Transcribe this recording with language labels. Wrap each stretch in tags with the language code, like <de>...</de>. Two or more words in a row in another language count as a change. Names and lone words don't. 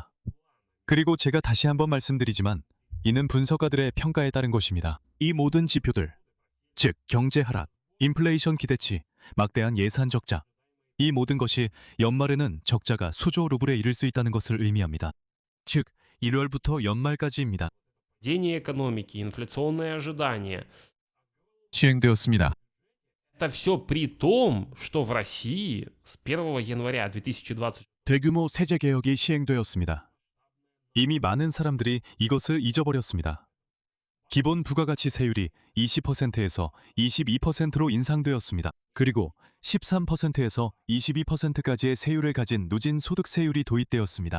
<ko>그리고 제가 다시 한번 말씀드리지만 이는 분석가들의 평가에 따른 것입니다. 이 모든 지표들, 즉 경제 하락, 인플레이션 기대치, 막대한 예산 적자, 이 모든 것이 연말에는 적자가 수조 루블에 이를 수 있다는 것을 의미합니다. 즉 1월부터 연말까지입니다.</ko> <ru>Падение экономики, инфляционные ожидания.</ru> <ko>시행되었습니다.</ko> <ru>Это все при том, что в России с 1 января 2020</ru> <ko>대규모 세제 개혁이 시행되었습니다. 이미 많은 사람들이 이것을 잊어버렸습니다. 기본 부가가치 세율이 20%에서 22%로 인상되었습니다. 그리고 13%에서 22%까지의 세율을 가진 누진 소득세율이 도입되었습니다.</ko>